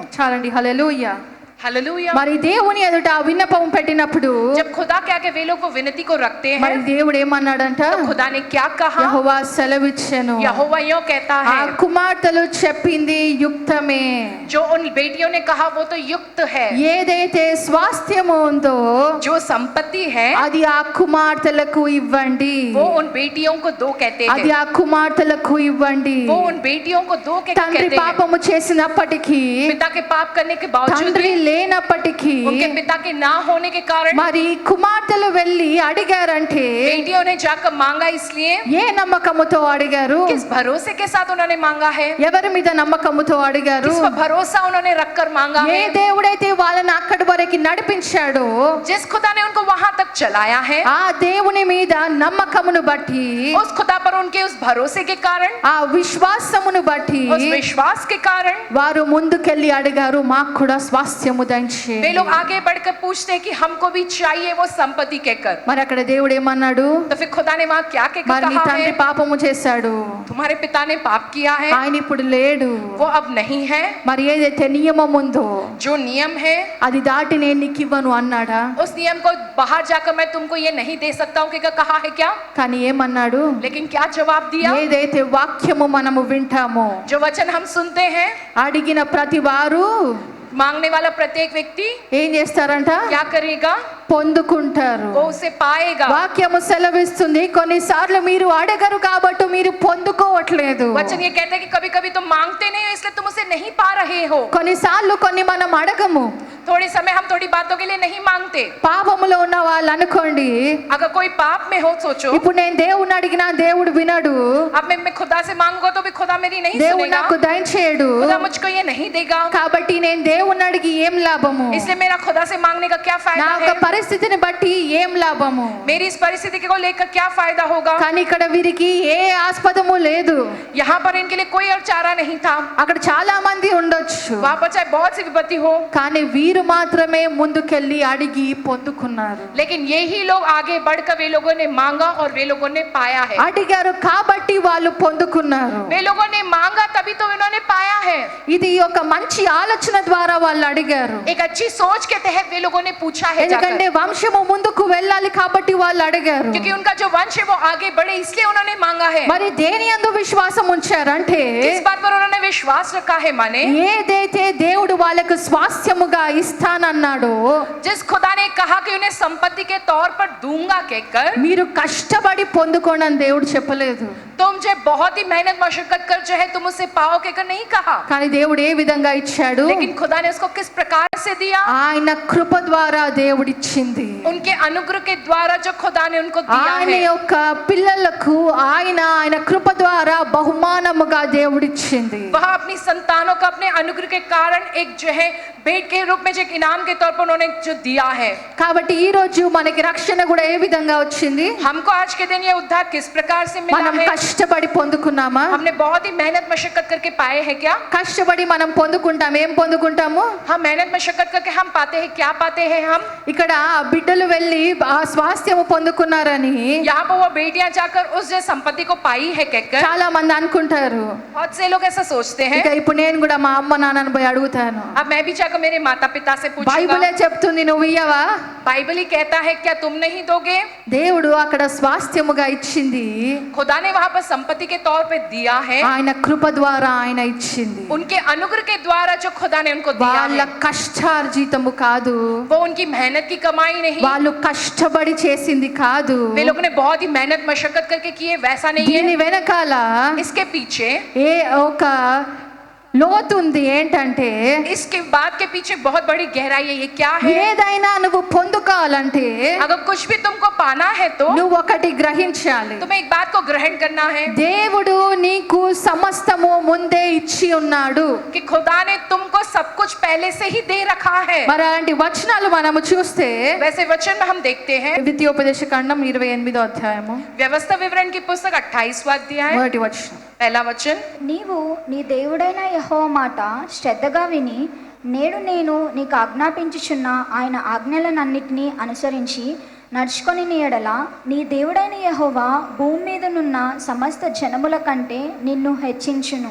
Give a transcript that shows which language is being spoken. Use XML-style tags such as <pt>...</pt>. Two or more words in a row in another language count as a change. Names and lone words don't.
<te>చాలండి, హల్లెలూయా.</te> <hi>हालेलुया।</hi> <te>మరి దేవుని ఎదుట ఆ విన్నపం పెట్టినప్పుడు</te> <hi>जब खुदा के आगे वे लोग वो विनती को रखते</hi> <te>మరి</te> <hi>हैं,</hi> <te>దేవుడు ఏమన్నాడంట?</te> <hi>तो खुदा ने क्या कहा?</hi> <te>యెహోవా సెలవిచ్చెను,</te> <hi>यहोवा यूं कहता</hi> <te>ఆ</te> <hi>है,</hi> <te>కుమార్తెలు చెప్పింది యుక్తమే,</te> <hi>जो उन बेटियों ने कहा वो तो युक्त है।</hi> <te>ఏదైతే స్వాస్థ్యము ఉందో</te> <hi>जो संपत्ति है</hi> <te>అది ఆ కుమార్తెలకు ఇవ్వండి,</te> <hi>वो उन बेटियों को दो कहते</hi> <te>అది</te> <hi>हैं।</hi> <te>ఆ కుమార్తెలకు ఇవ్వండి.</te> <hi>वो उन बेटियों को दो कहते</hi> <te>తండ్రి</te> <hi>हैं।</hi> <te>పాపము చేసినప్పటికీ,</te> <hi>पिता के पाप करने के बावजूद</hi> <te>తండ్రి</te> <hi>भी,</hi> <te>లేనప్పటికీ</te> <hi>उनके पिता के ना होने के कारण</hi> <te>మరి కుమార్తెలు వెళ్ళి అడిగారంటే</te> <hi>बेटियों ने जाकर मांगा। इसलिए</hi> <te>ఏ నమ్మకముతో అడిగారు?</te> <hi>किस भरोसे के साथ उन्होंने मांगा है?</hi> <te>ఎవరి మీద నమ్మకముతో అడిగారు?</te> <hi>किस पर भरोसा उन्होंने रखकर मांगा</hi> <te>ఏ</te> <hi>है?</hi> <te>దేవుడైతే వాళ్ళని అక్కడి వరకు నడిపించాడో</te> <hi>जिस खुदा ने उनको वहां तक चलाया है,</hi> <te>ఆ దేవుని మీద నమ్మకమును బట్టి,</te> <hi>उस खुदा पर उनके उस भरोसे के कारण,</hi> <te>ఆ విశ్వాసమును బట్టి</te> <hi>उस विश्वास के कारण</hi> <te>వారు ముందుకెళ్ళి అడిగారు, మాకు కూడా స్వాస్థ్యము దయచేయండి.</te> <hi>वे लोग आगे बढ़कर पूछते हैं कि हमको भी चाहिए वो संपत्ति कहकर।</hi> <te>మరి అక్కడ దేవుడు ఏమన్నాడు?</te> <hi>तो फिर खुदा ने वहां क्या कहकर</hi> <te>మరి నీ</te> <hi>कहा</hi> <te>తండ్రి</te> <hi>है?</hi> <te>పాపము చేశాడు,</te> <hi>तुम्हारे पिता ने पाप किया है,</hi> <te>ఆయన ఇప్పుడు లేడు.</te> <hi>वो अब नहीं है।</hi> <te>మరి ఏదైతే నియమం ఉందో</te> <hi>जो नियम है</hi> <te>అది దాటి నేను నీకు ఇవ్వను అన్నాడా?</te> <hi>उस नियम को बाहर जाकर मैं तुमको ये नहीं दे सकता हूँ कहकर कहा है क्या?</hi> <te>కానీ ఏమన్నాడు?</te> <hi>लेकिन क्या जवाब दिया?</hi> <te>ఏదైతే వాక్యము మనము వింటామో,</te> <hi>जो वचन हम सुनते हैं,</hi> <te>అడిగిన ప్రతి వారు</te> <hi>मांगने वाला प्रत्येक व्यक्ति</hi> <te>ఏం చేస్తారంట?</te> <hi>क्या करेगा?</hi> <te>పొందుకుంటారు.</te> <hi>वो उसे पाएगा।</hi> <te>వాక్యము సెలవిస్తుంది, కొన్నిసార్లు మీరు అడగరు కాబట్టి మీరు పొందుకోవట్లేదు.</te> <hi>वचन ये कहता है कि कभी कभी तुम मांगते नहीं हो इसलिए तुम उसे नहीं पा रहे हो।</hi> <te>కొన్నిసార్లు కొన్ని మనం అడగము,</te> <hi>थोड़े समय हम थोड़ी बातों के लिए नहीं मांगते।</hi> <te>పాపములో ఉన్న వాళ్ళు అనుకోండి,</te> <hi>अगर कोई पाप में हो, सोचो</hi> <te>ఇప్పుడు నేను దేవుని అడిగినా దేవుడు వినడు,</te> <hi>अब मैं खुदा से मांगूंगा तो भी खुदा मेरी नहीं</hi> <te>దేవుడు</te> <hi>सुनेगा,</hi> <te>నాకు దయచేయడు,</te> <hi>खुदा मुझको ये नहीं देगा।</hi> <te>కాబట్టి నేను దేవుని అడిగి ఏం లాభము?</te> <hi>इसलिए मेरा खुदा से मांगने का क्या</hi> <te>నా</te> <hi>फायदा</hi> <te>యొక్క</te> <hi>है?</hi> <te>పరిస్థితిని బట్టి ఏం లాభము?</te> <hi>मेरी इस परिस्थिति को लेकर क्या फायदा होगा?</hi> <te>కానీ ఇక్కడ వీరికి ఏ ఆస్పదము లేదు.</te> <hi>यहाँ पर इनके लिए कोई और चारा नहीं था।</hi> <te>అక్కడ చాలా మంది ఉండొచ్చు,</te> <hi>वहाँ पर चाहे बहुत सी विपत्ति हो,</hi> <te>కానీ వీరు మాత్రమే ముందుకెళ్ళి అడిగి పొందుకున్నారు.</te> <hi>लेकिन यही लोग आगे बढ़कर वे लोगों ने मांगा और वे लोगों ने पाया है।</hi> <te>అడిగారు కాబట్టి వాళ్ళు పొందుకున్నారు.</te> <hi>वे लोगों ने मांगा तभी तो इन्होंने पाया है।</hi> <te>ఇది ఒక మంచి ఆలోచన ద్వారా వాళ్ళు అడిగారు.</te> <hi>एक अच्छी सोच के तहत वे लोगों ने पूछा है जाकर।</hi> <te>ఎందుకంటే వంశము ముందుకు వెళ్ళాలి కాబట్టి వాళ్ళు అడిగారు.</te> <hi>क्योंकि उनका जो वंश है वो आगे बढ़े इसलिए उन्होंने मांगा है।</hi> <te>మరి దేని యందు విశ్వాసం ఉంచారంటే</te> <hi>किस बात पर उन्होंने विश्वास रखा है माने</hi> <te>ఏదైతే దేవుడు వాళ్ళకు స్వాస్థ్యముగా ఇస్తానన్నాడో,</te> <hi>जिस खुदा ने कहा कि उन्हें संपत्ति के तौर पर दूंगा कहकर,</hi> <te>మీరు కష్టపడి పొందుకోండి అని దేవుడు చెప్పలేదు.</te> <hi>तुम जो बहुत ही मेहनत मशक्कत कर जो है तुम उसे पाओ कहकर नहीं कहा,</hi> <te>కానీ దేవుడు ఏ విధంగా ఇచ్చాడు?</te> <hi>लेकिन खुदा ने उसको किस प्रकार से दिया?</hi> <te>ఆయన కృప ద్వారా దేవుడు ఇచ్చింది.</te> <hi>उनके अनुग्रह के द्वारा जो खुदा ने उनको दिया</hi> <te>ఆయన</te> <hi>है।</hi> <te>యొక్క పిల్లలకు ఆయన కృప ద్వారా బహుమానముగా దేవుడు ఇచ్చింది.</te> <hi>वह अपनी संतानों को अपने अनुग्रह के कारण एक जो है भेंट के रूप में जो एक इनाम के तौर पर उन्होंने जो दिया है।</hi> <te>కాబట్టి ఈ రోజు మనకి రక్షణ కూడా ఏ విధంగా వచ్చింది?</te> <hi>हमको आज के दिन ये उद्धार किस प्रकार से मिला</hi> <te>మనం</te> <hi>है?</hi> <te>కష్టపడి పొందుకున్నామా?</te> <hi>हमने बहुत ही मेहनत मशक्कत करके पाए हैं क्या?</hi> <te>కష్టపడి మనం పొందుకుంటాం. ఏం పొందుకుంటాము?</te> <hi>हम मेहनत मशक्कत करके हम पाते हैं क्या पाते हैं हम?</hi> <te>ఇక్కడ బిడ్డలు వెళ్ళి ఆ స్వాస్థ్యము పొందుకున్నారని</te> <hi>यहाँ पर वो बेटियां जाकर उस जो संपत्ति को पाई है कहकर</hi> <te>చాలా మంది అనుకుంటారు.</te> <hi>बहुत से लोग ऐसा सोचते हैं।</hi> <te>ఇక ఇప్పుడు నేను కూడా మా అమ్మ నాన్నని పోయి అడుగుతాను,</te> <hi>अब मैं भी जाकर मेरे माता पिता से</hi> <te>బైబిలే</te> <hi>पूछूंगा,</hi> <te>చెప్తుంది నువ్వు ఇయ్యవా?</te> <hi>बाइबल ही कहता है क्या तुम नहीं दोगे?</hi> <te>దేవుడు అక్కడ స్వాస్థ్యముగా ఇచ్చింది</te> <hi>खुदा ने वहां पर संपत्ति के तौर पे दिया है,</hi> <te>ఆయన కృప ద్వారా ఆయన ఇచ్చింది.</te> <hi>उनके अनुग्रह के द्वारा जो खुदा ने उनको दिया</hi> <te>వాళ్ళ</te> <hi>है।</hi> <te>కష్టార్జితము కాదు,</te> <hi>वो उनकी मेहनत की कमाई नहीं,</hi> <te>వాళ్ళు కష్టపడి చేసింది కాదు.</te> <hi>वे लोगों ने बहुत ही मेहनत मशक्कत करके किए वैसा नहीं</hi> <te>దీని</te> <hi>है।</hi> <te>వెనకాల</te> <hi>इसके पीछे</hi> <te>ఏ ఒక లోతు ఉంది. ఏంటంటే</te> <hi>इसके बात के पीछे बहुत बड़ी गहराई है। ये क्या है?</hi> <te>ఏదైనా నువ్వు పొందుకోవాలంటే</te> <hi>अगर कुछ भी तुमको पाना है तो</hi> <te>నువ్వు ఒకటి గ్రహించాలి.</te> <hi>तुम्हें एक बात को ग्रहण करना है</hi> <te>దేవుడు నీకు సమస్తము ముందే ఇచ్చి ఉన్నాడు.</te> <hi>कि खुदा ने तुमको सब कुछ पहले से ही दे रखा है।</hi> <te>మరి అలాంటి వచనాలు మనము చూస్తే</te> <hi>वैसे वचन में हम देखते हैं</hi> <te>ద్వితీయోపదేశ కాండం 28వ అధ్యాయము</te> <hi>व्यवस्था विवरण की पुस्तक 28वां अध्याय</hi> <te>మొదటి వచనం.</te> <hi>पहला वचन,</hi> <te>నీవు నీ దేవుడైన యెహోవా మాట శ్రద్ధగా విని నేడు నేను నీకు ఆజ్ఞాపించుచున్న ఆయన ఆజ్ఞలనన్నిటినీ అనుసరించి నడుచుకొని నీ ఎడల నీ దేవుడైన యెహోవా భూమి మీదనున్న సమస్త జనముల కంటే నిన్ను హెచ్చించును.</te>